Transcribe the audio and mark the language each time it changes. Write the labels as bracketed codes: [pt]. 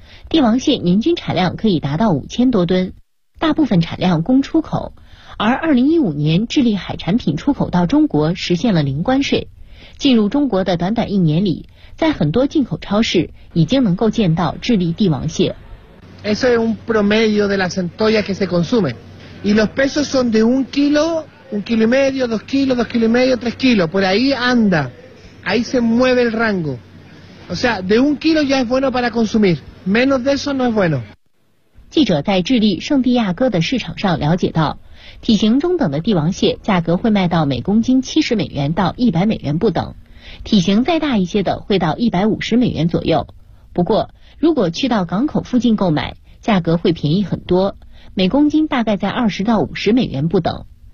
[zh] 帝王蟹年均产量可以达到5000多吨，大部分产量供出口。而2015年，智利海产品出口到中国实现了零关税。进入中国的短短一年里，在很多进口超市已经能够见到智利帝王蟹。 [es] Eso es un promedio de las centollas que se consumen, y los pesos son de un kilo y medio, dos kilos y medio, 3 kilos, por ahí anda, ahí se mueve el rango. O sea, de 1 kilo ya es bueno para consumir, menos de eso no es bueno. [zh] 记者在智利圣地亚哥的市场上了解到，体型中等的帝王蟹价格会卖到每公斤70美元到100美元不等，体型再大一些的会到150美元左右。不过，如果去到港口附近购买，价格会便宜很多，每公斤大概在20到50美元不等。